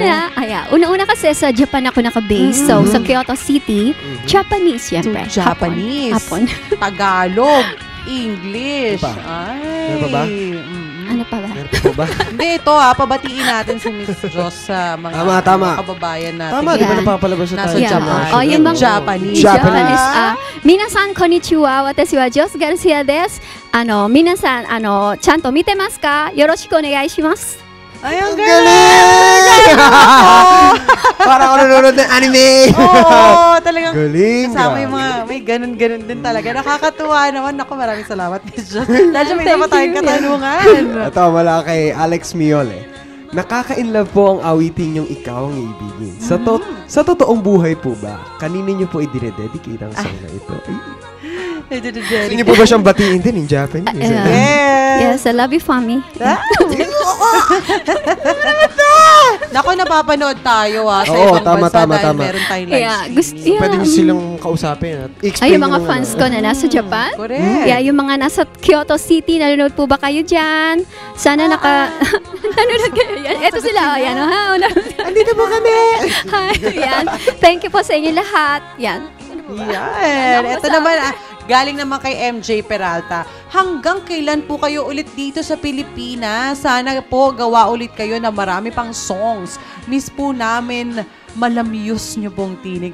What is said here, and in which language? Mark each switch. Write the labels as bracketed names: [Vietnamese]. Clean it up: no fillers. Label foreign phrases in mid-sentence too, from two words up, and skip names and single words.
[Filipino] Una-una kasi sa Japan ako naka-base. So, sa Kyoto City, Japanese, syempre. Japanese. Hapon. Tagalog. English. Ano pa? Ay. Ano pa ba? Ano pa ba? Meron po ba? Hindi, ito pabatiin natin si Miss Joss sa mga Tama. kababayan natin. Tama, di ba Yeah. napapalabas na Nasa tayo? Japan. Oh, yung mga Japanese. Japanese. [Japanese] みなさん、こんにちは. Watashi wa Joss Garcia desu. みなさん、ちゃんと見てますか？よろしくお願いします. [Filipino] Ay, ang Ang galing! galing! Parang ako nanonood ng anime! Oo, talagang Galing, kasama grabe. yung mga, may ganun-ganun din talaga. Nakakatuwa naman. Naku, maraming salamat, Miss Joss. Dahil may isa pa tayong katanungan. Ito, mula kay Alex Miole. Nakaka-inlove po ang awitin yung ikaw ang iibigin. Sa totoong buhay po ba, kanino nyo po i-dedicate ang song na ito? Ay, hindi nyo po ba siyang batiin din [English] in Japanese? [Filipino] Yes! [English] Yes, I love you, [Filipino] Fami. Nako, napapanood tayo sa Oo, ibang tama, bansa tama, dahil tama. meron tayong live Yeah, stream. Pwede nyo silang kausapin at Ay, explain yung mga nyo fans ko na nasa Japan. Correct. Yeah, yung mga nasa Kyoto City, nanonood po ba kayo dyan? Sana nanonood kayo yan. Ito sila, yan. Andito po kami! Hi, yan. [English] Thank you [Filipino] po sa inyo lahat. Yan. Yan. Ito naman, galing naman kay MJ Peralta. Hanggang kailan po kayo ulit dito sa Pilipinas? Sana po gawa ulit kayo na marami pang songs. Miss po namin malamyos nyo pong tinig.